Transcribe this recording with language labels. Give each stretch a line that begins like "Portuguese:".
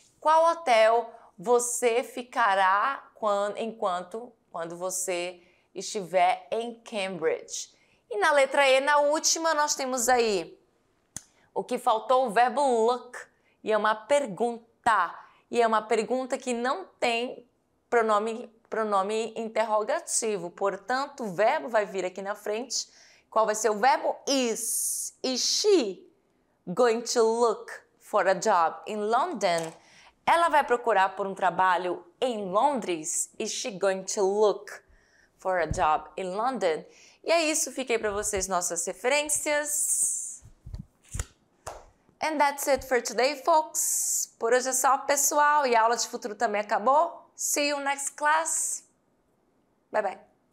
Portuguese: Qual hotel você ficará quando você estiver em Cambridge? E na letra E, na última, nós temos aí o que faltou, o verbo look, e é uma pergunta. E é uma pergunta que não tem pronome interrogativo. Portanto, o verbo vai vir aqui na frente. Qual vai ser o verbo? Is.
English: Is she going to look for a job in London?
Portuguese: Ela vai procurar por um trabalho em Londres?
English: Is she going to look for a job in London?
Portuguese: E é isso. Fiquei para vocês nossas referências.
English: And that's it for today, folks.
Portuguese: Por hoje é só, pessoal. E a aula de futuro também acabou.
English: See you next class. Bye, bye.